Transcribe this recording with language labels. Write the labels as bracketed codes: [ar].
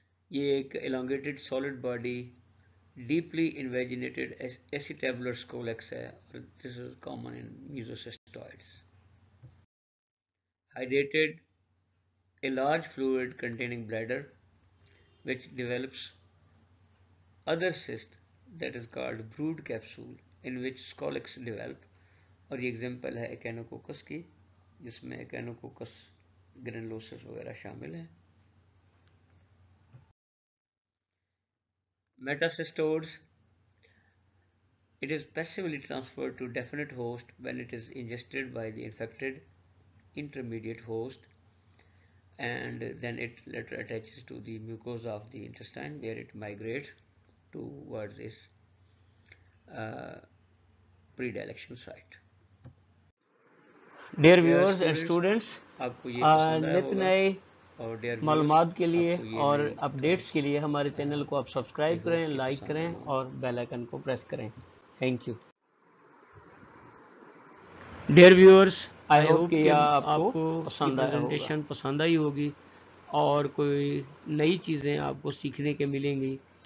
[en] یہ ایک elongated solid body deeply invaginated acetabular scolex ہے اور this is common in mesocystoids. Hydrated, a large fluid containing bladder which develops other cyst that is called brood capsule in which scolex develop. [ur] اور یہ example ہے ایکینوکوکس کی جس میں ایکینوکوکس گرینولوسس وغیرہ شامل ہیں. [en] Metacystodes, it is passively transferred to definite host when it is ingested by the infected intermediate host, and then it later attaches to the mucosa of the intestine where it migrates towards its predilection site. Dear viewers and students, [ur] آپ کو یہ پسند آیا نت نئے اور معلومات کے لیے اور اپڈیٹس کے لیے ہمارے چینل کو آپ سبسکرائب کریں، لائک کریں اور بیل آئیکن کو پریس کریں. [en] Thank you. Dear viewers, I hope [ur] کہ آپ کو پریزنٹیشن پسند آئی ہوگی اور کوئی نئی چیزیں آپ کو سیکھنے کے ملیں گی.